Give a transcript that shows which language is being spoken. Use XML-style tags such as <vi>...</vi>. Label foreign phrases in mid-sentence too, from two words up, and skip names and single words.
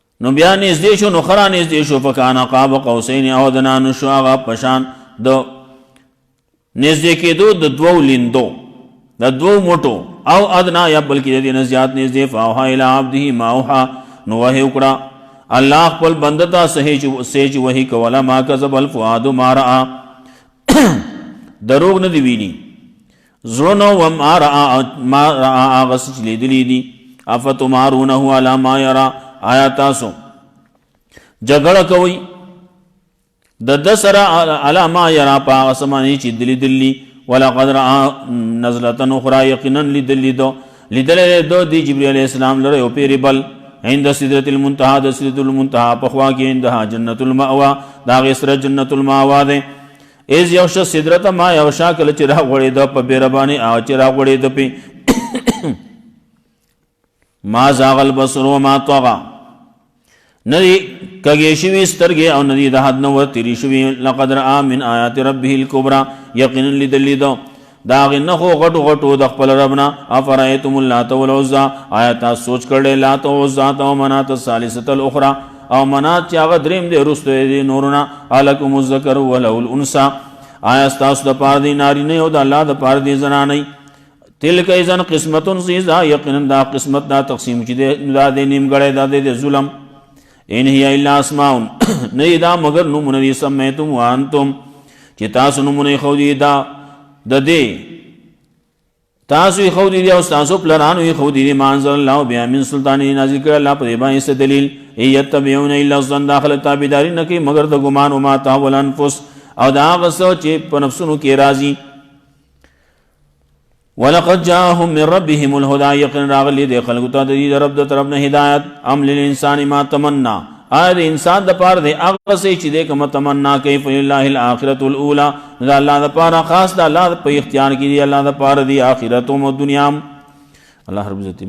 <ps>نو بیا نږدې شو، نو خرا نږدې شو،</ps> <ar>فکان قاب قوسین او ادنا،</ar> <ps>نو شو هغه پشان د نږدې کېدو د دوو لیندو، د دوو موټو، او ادنا یا بلکې د دې نه زیات نږدې.</ps> <ar>فاوحا الی عبده ما اوحا،</ar> <ps>نو وحی وکړه الله خپل بنده ته سهج وحی کوله.</ps> <ar>ما کذب الفؤاد ما رأى،</ar> <ps>دروغ نه دی ویلي زړونو،</ps> <ar>وما رأى</ar> <ps>هغه څه چې لیدلي دي.</ps> <ar>افتمارونه علی ما یرا،</ar> <ps>آیا تاسو جګړه کوئ د ده سره</ps> <ar>علی ما یرا</ar> <ps>په هغه څه باندې چې لیدلي.</ps> <ar>ولقد رأى نزلة أخرى،</ar> <ps>یقینا لیدلی دو دی جبریل</ps> <ar>علیہ السلام</ar> <ps>لره یو پیری بل،</ps> <ar>عند سدرة المنتهى،</ar> <ps>د سدرة المنتهى په خوا کې،</ps> <ar>عندها جنت المأوى،</ar> <ps>د هغې سره جنت المأوى دی.</ps> <ar>اذ یغشی السدرة ما یغشی،</ar> <ps>کله چې راغوړېده په بیره باندې هغه چې راغوړېده پې.</ps> <ar>ما زاغ البصر وما طغى،</ar> <ps>ندی کږې شوي سترګې او ندی د حد نه ورتېرې شوي.</ps> <ar>لقد رأى من آیات ربه الکبرى،</ar> <ps>یقینا لیدلی ده د هغې نښو غټو غټو د خپل رب نه.</ps> <ar>افرأیتم اللات والعزى،</ar> <ps>آیا تاسو سوچ کړی لات او عزا او</ps> <ar>منات الثالثة الاخرى،</ar> <ps>او منات چې هغه دریم دی وروسته دی نورونه.</ps> <ar>الکم الذکر وله الانثى،</ar> <ps>آیا ستاسو دپاره دی نارینه او د الله دپاره دی زنانۍ.</ps> <ar>تلک اذن قسمت ضیزا،</ar> <ps>یقینا دا قسمت دا تقسیم چې دی دا دی نیمګړی، دا دی ظلم.</ps> <ar>ان هي الا اسماء،</ar> <ps>نه دا مگر نومونه دي،</ps> <ar>سمیتم وانتم</ar> <ps>چې تاسو نومونه خودي دا د دې تاسو یې خودي دي او تاسو پلرانو یې خودي دي.</ps> <ar>ما انزل الله بها من سلطان،</ar> <ps>نازل کړ الله په دې باندې څه دلیل.</ps> <ar>یتبعون الا الظن،</ar> <ps>داخله تابعداري نه کوي مگر د ګمان.</ps> <ar>وما تهوى الانفس،</ar> <ps>او دا هغه څه چې په نفسونو کې راځي.</ps> <ar>ولقد جاءهم من ربهم الهدى،</ar> <ps>یقینا راغلی دی خلکو ته د دې رب د طرف نه هدایت.</ps> <ar>ام للانسان ما تمنا،</ar> <ps>آیا د انسان دپاره دی هغه څه چې دی کومه تمنا کوي.</ps> <ar>فلله الاخرة الاولى،</ar> <ps>د الله دپاره خاص د الله په اختیار کې دی، الله دپاره دی آخرت او دنیا. الله رب عزت</ps>